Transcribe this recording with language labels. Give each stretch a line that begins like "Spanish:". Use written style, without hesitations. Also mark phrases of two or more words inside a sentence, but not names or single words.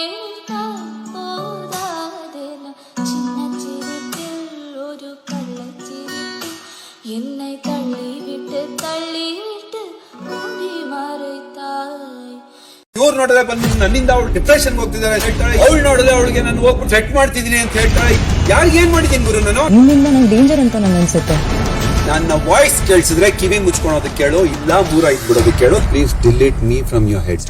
Tamil: சின்ன சிரிப்பில் ஒரு கள்ளச்சிரிப்பில் என்னை தள்ளிவிட்டு மூடி மறைத்தாய்.
Kannada: ಇವ್ರು ನೋಡಿದ್ರೆ ಬಂದು ನನ್ನಿಂದ ಅವಳು ಡಿಪ್ರೆಷನ್ ಹೋಗ್ತಿದ್ದಾರೆ ಹೇಳ್ತಾಳೆ. ಅವಳು ನೋಡಿದ್ರೆ ಅವಳಿಗೆ ನಾನು ಹೋಗ್ಬಿಟ್ಟು ಸೆಟ್ ಮಾಡ್ತಿದ್ದೀನಿ ಅಂತ ಹೇಳ್ತಾಳೆ. ಯಾರಿಗೆ ಏನ್ ಮಾಡಿದ್ದೀನಿ ಗುರು ನಾನು? ನಿಮ್ಮಿಂದ ನಂಗೆ ಡೇಂಜರ್ ಅಂತ ನಂಗೆ ಅನ್ಸುತ್ತೆ. ನನ್ನ ವಾಯ್ಸ್ ಕೇಳಿಸಿದ್ರೆ ಕಿವಿ ಮುಚ್ಕೊಳೋದಕ್ಕೆ ಕೇಳು, ಇಲ್ಲ 3-5 ಬಿಡೋದಕ್ಕೆ ಕೇಳು.
English: Please delete me from your head.